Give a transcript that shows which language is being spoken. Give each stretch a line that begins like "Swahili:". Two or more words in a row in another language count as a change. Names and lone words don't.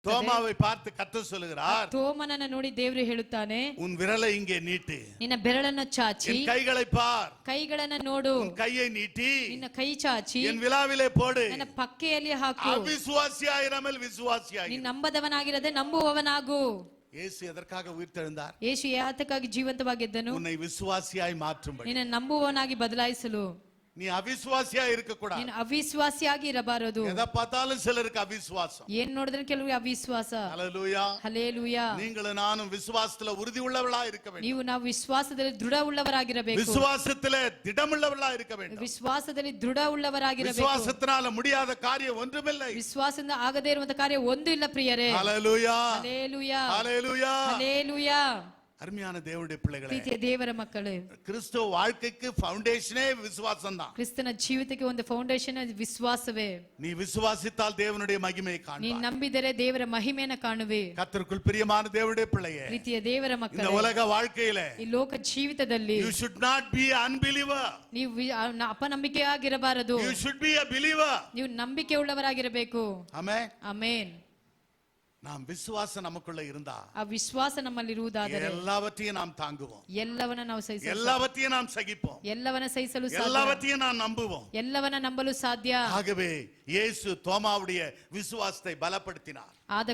Tamil: தோமாவை பார்த்து கர்த்தர் சொல்லுகிறார்,
Kannada: ತೋಮನನ್ನ ನೋಡಿ ದೇವರು ಹೇಳುತ್ತಾನೆ,
Tamil: உன் விரலை இங்கே நீட்டு,
Kannada: ನಿನ್ನ ಬೆರಳನ್ನು ಚಾಚಿ
Tamil: என் கைகளை பார்,
Kannada: ಕೈಗಳನ್ನ ನೋಡು,
Tamil: உன் கையை நீட்டி
Kannada: ನಿನ್ನ ಕೈ ಚಾಚಿ
Tamil: என் விலாவிலே போடு.
Kannada: ನನ್ನ ಪಕ್ಕೆಯಲ್ಲಿ ಹಾಕು.
Tamil: அவிசுவாசியாயிராமல் விசுவாசியாய்.
Kannada: ನೀನು ನಂಬದವನಾಗಿರದೆ ನಂಬುವವನಾಗು.
Tamil: இயேசு எதற்காக உயிர்த்தெழுந்தார்?
Kannada: ಯೇಸು ಯಾತಕ್ಕಾಗಿ ಜೀವಂತವಾಗಿದ್ದನು?
Tamil: உன்னை விசுவாசியாய் மாற்றும்படி.
Kannada: ನಿನ್ನ ನಂಬುವವನಾಗಿ ಬದಲಾಯಿಸಲು.
Tamil: நீ ಅವಿಶ್ವಾಸಿயா இருக்க கூடாது.
Kannada: ನೀನು ಅವಿಶ್ವಾಸಿಯಾಗಿ ಇರಬಾರದು.
Tamil: எதை பார்த்தாலும் சிலருக்கு அவிசுவாசம்.
Kannada: ಏನ್ ನೋಡಿದ್ರೆ ಕೆಲವರಿಗೆ ಅವಿಶ್ವಾಸ.
Tamil: ஹல்லேலூயா.
Kannada: ಹಲ್ಲೇಲೂಯಾ.
Tamil: நீங்களும் நானும் விசுவாசத்துல உறுதி உள்ளவர்களா இருக்க வேண்டும்.
Kannada: ನೀವು ನಾವು ವಿಶ್ವಾಸದಲ್ಲಿ ದೃಢವುಳ್ಳವರಾಗಿರಬೇಕು.
Tamil: விசுவாசத்திலே திடமுள்ளவர்களா இருக்க வேண்டும்.
Kannada: ವಿಶ್ವಾಸದಲ್ಲಿ ದೃಢವುಳ್ಳವರಾಗಿರಬೇಕು.
Tamil: விசுவாசத்தினால முடியாத காரியம் ஒன்றுமில்லை.
Kannada: ವಿಶ್ವಾಸದಿಂದ ಆಗದೇ ಇರುವಂತ ಕಾರ್ಯ ಒಂದು ಇಲ್ಲ ಪ್ರಿಯರೇ.
Tamil: ஹல்லேலூயா.
Kannada: ಹಲ್ಲೇಲೂಯಾ.
Tamil: ஹல்லேலೂயா.
Kannada: ಹಲ್ಲೇಲೂಯಾ.
Tamil: அருமையான தேவனுடைய பிள்ளைகளே,
Kannada: ಪ್ರೀತಿಯ ದೇವರ ಮಕ್ಕಳೇ,
Tamil: கிறிஸ்துவ வாழ்க்கைக்கு ஃபவுண்டேஷனே விசுவாசம் தான்.
Kannada: ಕ್ರಿಸ್ತನ ಜೀವಿತಕ್ಕೆ ಒಂದು ಫೌಂಡೇಶನ್ ವಿಶ್ವಾಸವೇ.
Tamil: நீ விசுவாசித்தால் தேவனுடைய மகிமையை
Kannada: ನೀನು
Tamil: காண்பாய்.
Kannada: ನಂಬಿದರೆ ದೇವರ ಮಹಿಮೆಯನ್ನು ಕಾಣುವೆ.
Tamil: கர்த்தருக்குள் பிரியமான தேவனுடைய பிள்ளையே,
Kannada: ಪ್ರೀತಿಯ ದೇವರ
Tamil: இந்த
Kannada: ಮಕ್ಕಳೇ,
Tamil: உலக வாழ்க்கையிலே
Kannada: ಈ ಲೋಕ ಜೀವಿತದಲ್ಲಿ
English: you should not be unbeliever,
Kannada: ನೀವು ಅಪನಂಬಿಕೆಯಾಗಿರಬಾರದು.
English: you should be a believer.
Kannada: ನೀವು ನಂಬಿಕೆ ಉಳ್ಳವರಾಗಿರಬೇಕು.
Tamil: ஆமென்.
Kannada: ಆಮೇನ್.
Tamil: நாம் விசுவாசம் நமக்குள்ள இருந்தா
Kannada: ಆ ವಿಶ್ವಾಸ ನಮ್ಮಲ್ಲಿರುವುದಾದರೆ
Tamil: எல்லாவற்றையும் நாம் தாங்குவோம்,
Kannada: ಎಲ್ಲವನ್ನ ನಾವು ಸಹಿಸಲು,
Tamil: எல்லாவற்றையும் நாம் சகிப்போம்,
Kannada: ಎಲ್ಲವನ್ನ ಸಹಿಸಲು ಸಾಧ್ಯ,
Tamil: எல்லாவற்றையும் நாம் நம்புவோம்.
Kannada: ಎಲ್ಲವನ್ನ ನಂಬಲು ಸಾಧ್ಯ.
Tamil: ஆகவே இயேசு தோமாவுடைய விசுவாசத்தை பலப்படுத்தினார்.
Kannada: ಆದ